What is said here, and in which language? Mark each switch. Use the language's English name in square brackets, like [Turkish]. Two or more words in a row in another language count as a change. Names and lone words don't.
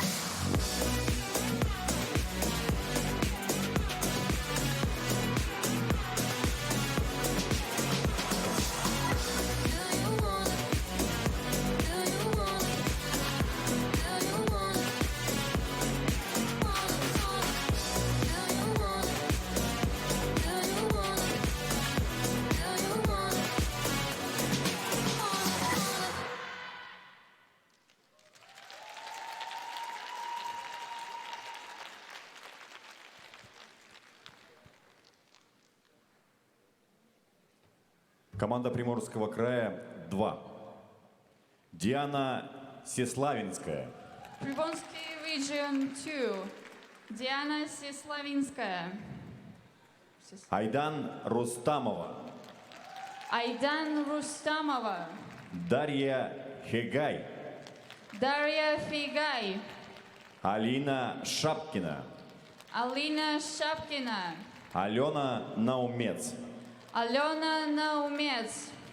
[English] Do you wanna? Do you wanna? Do you wanna? Do you wanna? Do you wanna? Do you wanna? [Russian] Команда Приморского края 2. Диана Сеславинская. [English] Primorsky region 2, Diana Seslavinskaya. [Russian] Айдан Рустамова. Айдан Рустамова. Дарья Хегай. Дарья Фигай. Алина Шапкина. Алина Шапкина. Алена Наумец. Алена Наумец.